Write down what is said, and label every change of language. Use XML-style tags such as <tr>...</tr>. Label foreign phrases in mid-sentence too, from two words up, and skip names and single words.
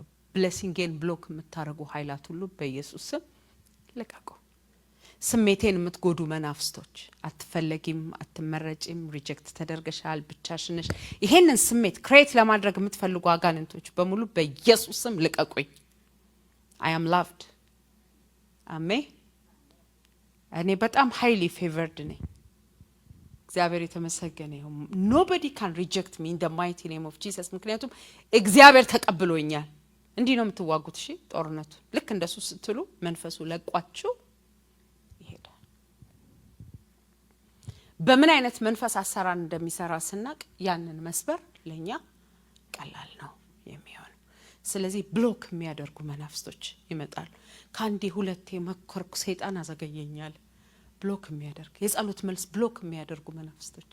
<en>blessingን block</en> <am>የምታረጉ ኃይላት ሁሉ በኢየሱስ ስም ለቀቁ። ስሜቴን የምትጎዱ መናፍስቶች፣ አትፈለጊም፣ አትመረጪም፣ ሪጀክት ተደርገሻል፣ ብቻሽን ነሽ፣ ይሄንን ስሜት ክሬት ለማድረግ የምትፈልጉ አጋንንቶች በሙሉ በኢየሱስ ስም ልቀቁኝ።</am> <en>I am loved።</en> <am>አሜን። እኔ በጣም</am> <en>highly favored</en> <am>ነኝ። እግዚአብሔር የተመሰገነ ይሁን።</am> <en>nobody can reject me in the mighty name of Jesus።</en> <am>ምክንያቱም እግዚአብሔር ተቀብሎኛል። እንዲህ ነው የምትዋጉት። እሺ ጦርነቱ ልክ እንደሱ ስትሉ መንፈሱ ለቋችሁ ይሄዳል። በምን አይነት መንፈስ አሰራር እንደሚሰራ ስናቅ ያንን መስበር ለኛ ቀላል ነው የሚሆነው። ስለዚህ ብሎክ የሚያደርጉ መናፍስቶች ይመጣሉ። ካንዲ ሁለቴ መከርኩ፣ ሰይጣን አዘገየኛል። ብሎክ የሚያደርግ የጸሎት መልስ ብሎክ የሚያደርጉ መናፍስቶች</am>